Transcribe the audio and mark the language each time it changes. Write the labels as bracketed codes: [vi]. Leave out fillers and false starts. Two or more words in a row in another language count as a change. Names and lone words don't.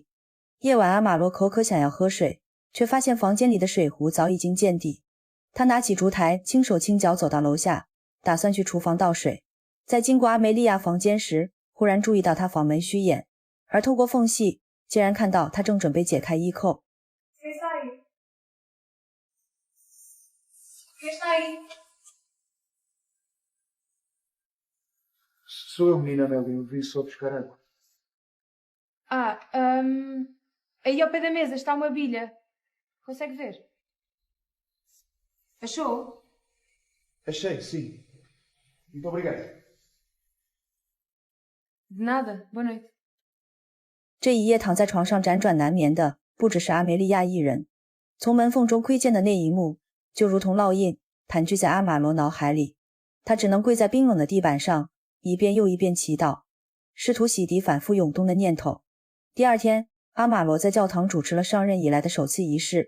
[zh] 夜晚，阿马罗口渴想要喝水，却发现房间里的水壶早已经见底。他拿起烛台，轻手轻脚走到楼下，打算去厨房倒水。在经过阿梅利亚房间时，忽然注意到她房门虚掩，而透过缝隙竟然看到她正准备解开衣扣。 [pt] Quem está aí? Quem está aí? Sou eu, menina Amélia, eu vim só buscar água. Aí ao pé da mesa está uma bilha. Consegue ver? Achou? Achei, sim. Muito obrigado. De nada. Boa noite. [zh] 这一夜躺在床上辗转难眠的不只是阿梅利亚一人。从门缝中窥见的那一幕，就如同烙印，盘踞在阿玛罗脑海里。他只能跪在冰冷的地板上，一遍又一遍祈祷，试图洗涤反复涌动的念头。第二天，阿玛罗在教堂主持了上任以来的首次仪式。